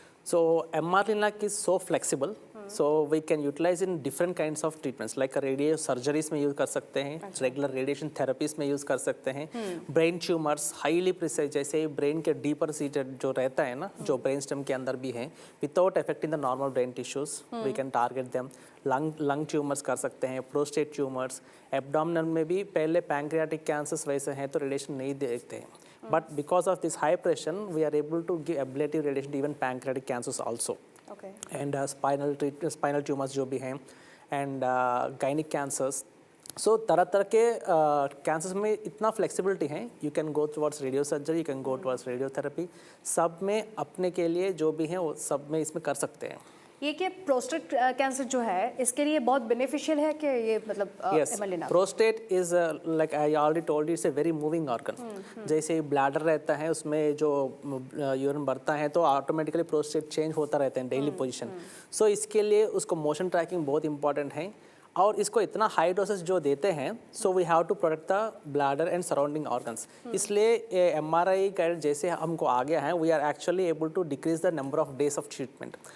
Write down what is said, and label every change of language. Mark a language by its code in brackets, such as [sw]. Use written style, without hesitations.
[en] So MR Linac is so flexible, so we can utilize in different kinds of treatments like [hi] radio surgeries में use कर सकते हैं, regular radiation therapies में use कर सकते हैं, ब्रेन ट्यूमर्स हाईली प्रिसाइज, जैसे ब्रेन के डीपर सीटेड जो रहता है ना, जो ब्रेन स्टेम के अंदर भी है, [en] Without affecting the normal brain tissues we can target them. [hi] Lung tumours कर सकते हैं, प्रोस्टेट ट्यूमर्स, एब्डोमिनल में भी पहले पैंक्रियाटिक कैंसर्स वैसे हैं तो रेडिएशन नहीं देखते हैं, [en] but because of this high pressure we are able to give ablative radiation to even pancreatic cancers also। Okay. and spinal tumors [hi] जो भी हैं [en] and gynec cancers। [hi] so तरह तरह के cancers में इतना flexibility है, [en] you can go towards radio surgery, you can go towards radiotherapy, [hi] सब में अपने के लिए जो भी हैं वो सब में इसमें कर सकते हैं। ये कि प्रोस्टेट कैंसर जो है इसके लिए बहुत बेनिफिशियल है कि ये मतलब [en] Yes, [hi] MR लिनाक? [en] prostate is like I already told you, it's a very moving organ। [hi] जैसे ब्लैडर रहता है उसमें जो यूरिन बढ़ता है तो ऑटोमेटिकली प्रोस्टेट चेंज होता रहता है डेली पोजीशन। सो इसके लिए उसको मोशन ट्रैकिंग बहुत इंपॉर्टेंट है और इसको इतना हाई डोसेज जो देते हैं, [en] So we have to protect the bladder and surrounding organs. [hi] इसलिए एमआरआई का जैसे हमको आ गया है, [en] We are actually able to decrease the number of days of treatment.